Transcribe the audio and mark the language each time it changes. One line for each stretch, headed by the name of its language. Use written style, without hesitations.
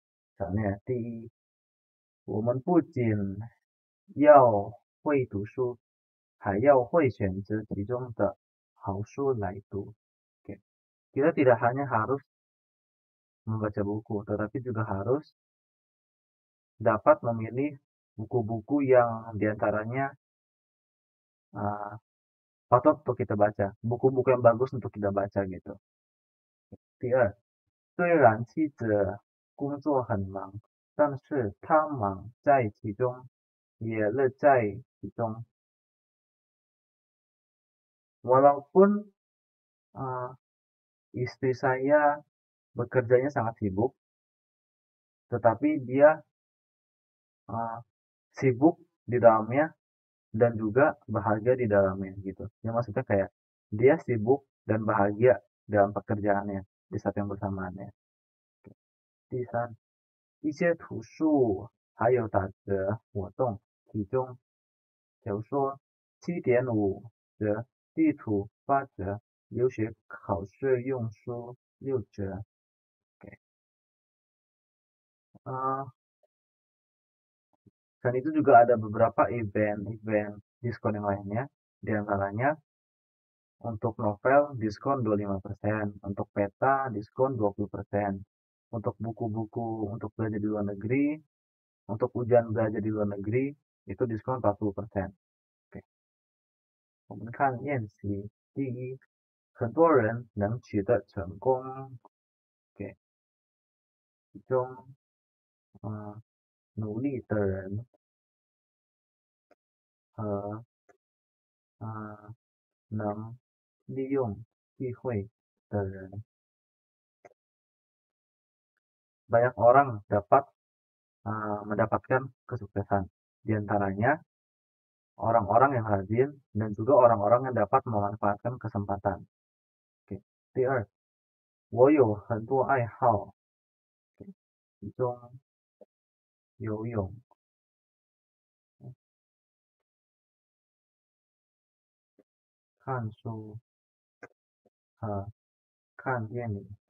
Chinese: Misalnya, 第一，我们不仅要会读书，还要会选择其中的好书来读.
Indonesian: Oke. Kita tidak hanya harus membaca buku, tetapi juga harus dapat memilih buku-buku yang diantaranya patut untuk kita baca, buku-buku yang bagus untuk kita baca gitu.
Chinese: 第二，虽然妻子工作很忙，但是她忙在其中，也乐在其中.
Indonesian: Walaupun istri saya bekerjanya sangat sibuk, tetapi dia sibuk di dalamnya dan juga bahagia di dalamnya gitu. Ya maksudnya kayak dia sibuk dan bahagia dalam pekerjaannya di saat yang bersamaannya.
Chinese: 第三，一些图数还有打折活动，其中，比如说7.5折，地图8折，留学考试用书6折。
Indonesian: Oke. Dan itu juga ada beberapa event diskon yang lainnya. Di antaranya untuk novel diskon 25%, untuk peta diskon 20%, untuk buku-buku untuk belajar di luar negeri, untuk ujian belajar di luar negeri itu diskon 40%。
Chinese: OK，我们看练习。第一，很多人能取得成功。 OK，其中，努力的人和能利用机会的人。
Indonesian: Banyak orang dapat mendapatkan kesuksesan. Di antaranya orang-orang yang rajin dan juga orang-orang yang dapat memanfaatkan kesempatan. Oke.
Chinese: 第二，我有很多爱好，其中游泳、看书和看电影。